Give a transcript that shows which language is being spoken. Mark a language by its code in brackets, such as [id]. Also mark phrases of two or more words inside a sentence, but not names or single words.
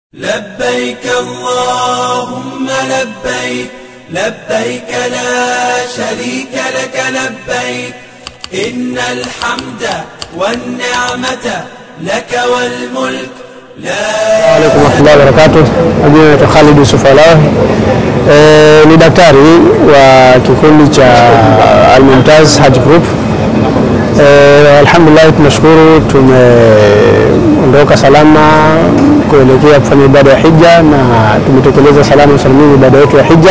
[ar] لبيك اللهم لبيك لبيك لا شريك لك لبيك إن الحمد والنعمة لك والملك لا. عليكم ورحمة الله وبركاته. [sw] Mimi ni Khalid Yusuf Allah, ni daktari wa kikundi cha Al-Mumtaz Hajj Group. Alhamdulillah, tunashukuru tumeondoka salama kuelekea kufanya ibada ya hija na tumetekeleza salama salimini ibada yetu ya hija.